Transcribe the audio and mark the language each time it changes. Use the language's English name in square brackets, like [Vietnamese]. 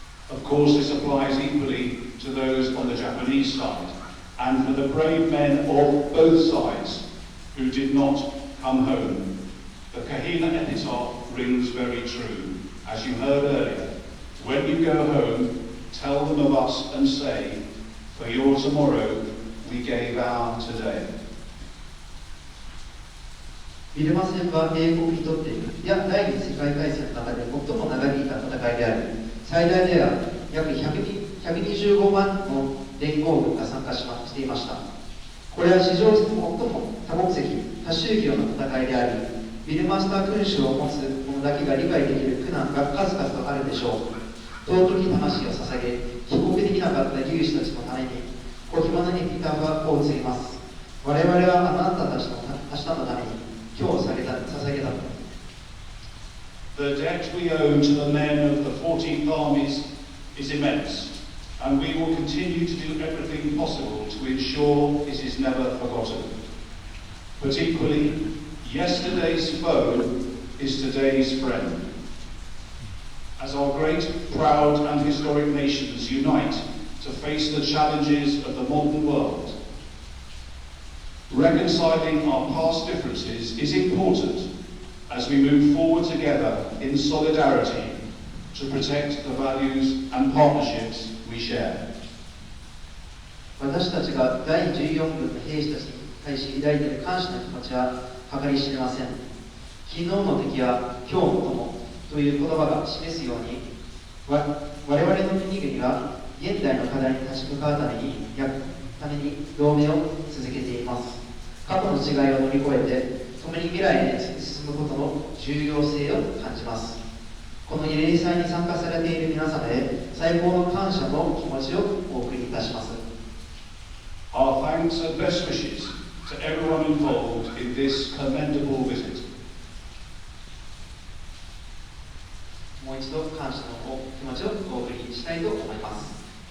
[English] Of course, this applies equally to those on the Japanese side, and for the brave men of both sides who did not come home. The Kahina epitaph rings very true. As you heard earlier, when you go home, tell them of us and say, for your tomorrow, we gave our today. [Japanese] ビルマ戦は英国にとって第二次世界大戦の中で最も長引いた戦いであり、最大では約125万の連合軍が参加していました。これは史上最も多国籍、多宗教の戦いであり、ビルマスター勲章を持つ者だけが理解できる苦難が数々とあるでしょう。尊き魂を捧げ、帰国できなかった勇士たちのために、小暇なエピタフを移ります。我々はあなたたちの明日のために、今日を捧げたと。 [English] The debt we owe to the men of the 14th Armies is immense, and we will continue to do everything possible to ensure it is never forgotten. But equally, yesterday's foe is today's friend. As our great, proud and historic nations unite to face the challenges of the modern world, reconciling our past differences is important as we move forward together in solidarity to protect the values and partnerships we share. [Japanese] 私たちが第14軍の兵士たちに対し抱いている感謝の気持ちは計り知れません。昨日の敵は今日の友という言葉が示すように、我々の国々は現代の課題に立ち向かうために同盟を続けています。過去の違いを乗り越えて共に未来へ突き進むことの重要性を感じます。この慰霊祭に参加されている皆様へ最高の感謝の気持ちをお送りいたします。 [English] Our thanks and best wishes to everyone involved in this commendable visit. [Japanese] もう一度感謝の気持ちをお送りしたいと思います。